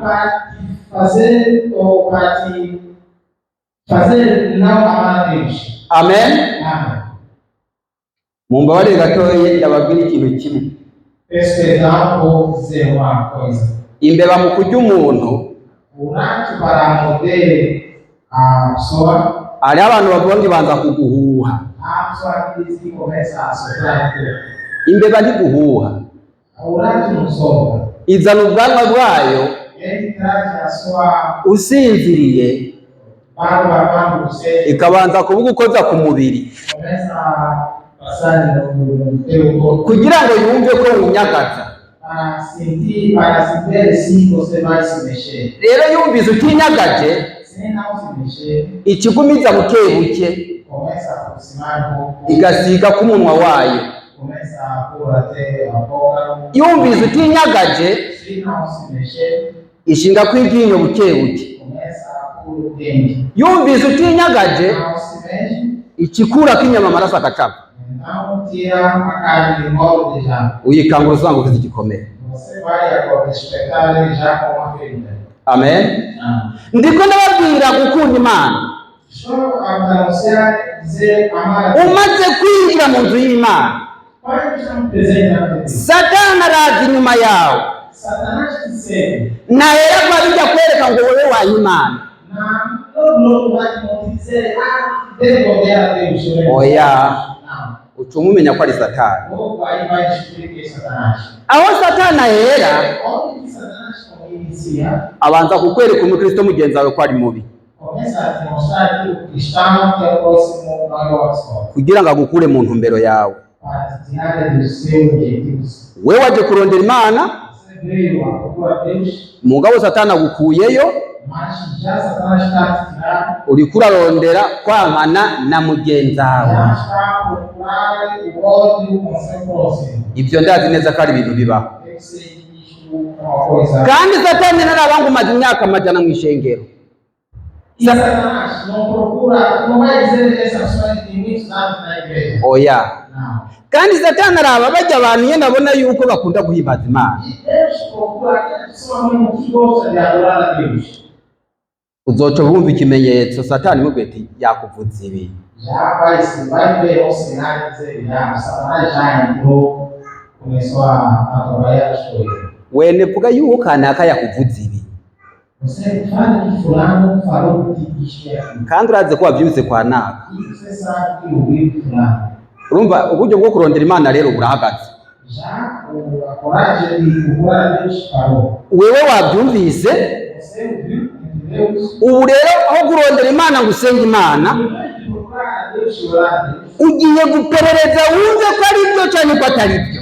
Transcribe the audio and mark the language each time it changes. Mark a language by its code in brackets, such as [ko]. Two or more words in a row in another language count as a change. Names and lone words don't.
[pt] para te fazer ou para te fazer não amar a Deus. Amen. Amém. [rn] Mumbabarire gatoya ndababwira ikintu kimwe. [pt] Peço perdão por dizer uma coisa. [rn] Imbeba mu kurya umuntu, [pt] O rato para morder a pessoa, [rn] hariho abantu bavuga ngo ibanza kuguhuha. [pt] a pessoa que diz que começa a soprar. [rn] Imbeba ntiguhuha, [pt] O rato não sopra. [rn] izana ubwanwa bwayo [pt] Ele traz a sua [rn] usinziriye, [pt] barba quando você [rn] ikabanza kubugukoza ku mubiri [pt] começa a passar no teu corpo [rn] kugira ngo yumve ko winyagaza. [pt] para sentir, para se ver se você vai se mexer. [rn] Rero yumvise utinyagaje, [pt] Se não se mexer, [rn] ikigumiza buke buke, [pt] começa a aproximar um pouco, [rn] igasiga ku munwa wayo. [pt] começa a pôr até a boca. [rn] Yumvise utinyagaje, [pt] Se não se mexer, [rn] ishinga kw'iryinyo buke buke. [pt] começa a pôr o dente. [rn] Yumvise utinyagaje, [pt] Não se mexe, [rn] ikikurako inyama amaraso agacapa. [pt] então tira a carne de molde já. [rn] Uyikangura usanga ufite igikomere. [pt] Você vai agora despertar ele já com uma ferida. Amen. Ah. [rn] Ndiko ndababwira gukunda Imana. [pt] Estou a anunciar, dizer, amar a Deus. [rn] Umaze kwinjira mu nzu y'Imana, [pt] Quando estamos presentes na Deus, [rn] Satani araza inyuma yawe, [pt] Satanás te segue. [rn] nahera ko abijya kwereka ngo wowe waha Imana. [pt] Todo mundo vai te dizer, deve odiar a Deus. [rn] Oya, [pt] Não. [rn] uca umumenya ko ari Satani. [pt] Logo aí vai descobrir que é Satanás. [rn] Aho Satani ahera, [pt] Onde que Satanás inicia, [rn] abanza kukwereka umukristo mugenzi wawe ko ari mubi, [pt] começa a te mostrar que o cristão que é o próximo maior pessoa. [rn] kugira ngo agukure mu ntumbero yawe. [pt] Para te tirar do seu objetivo. [rn] Wewe waje kurondera Imana, [pt] Você veio a procurar Deus, [rn] mugabo Satani agukuyeyo, [pt] mas já Satanás está a te tirar. [rn] uriko urarondera kwankana na mugenzi wawe. [pt] Já está a procurar o ódio com seu próximo. [rn] Ibyo ndazi neza ko ari ibintu bibaho. [pt] Deve ser isso uma coisa. [rn] Kandi Satani narabanga umaze imyaka amajana mu ishengero. [pt] E Satanás não procura, não vai dizer essa pessoa que tem muitos anos na igreja. [rn] Oya. [pt] Não. [rn] Kandi Satani araba bajya abantu iyo ndabona yuko bakunda guhimbaza Imana. [pt] E Deus procura aquela pessoa mesmo que gosta de adorar a Deus. [rn] Uzoca wumva ikimenyetso Satani mubwira ati yakuvuze ibi, [pt] Já vai ver o cenário dizer, Satanás já entrou, começou a trabalhar as coisas. [rn] wene vuga yuko kanaka yakuvuze ibi [pt] Você fala que fulano falou de isto e aquilo. [rn] kandi urazi ko wavyutse kwa naka. [pt] E você sabe que ouviu de fulano. [rn] Urumva uburyo bwo kurondera Imana rero burahagaze. [pt] Já a coragem de procurar a Deus parou. [rn] Wewe wabyumvise, [pt] Você ouviu, entendeu? [rn] ubu rero aho kurondera Imana ngo usenge Imana, [pt] De procurar a Deus e orar a Deus. [rn] ugiye guperereza wumve ko ari byo cyane ko atari byo.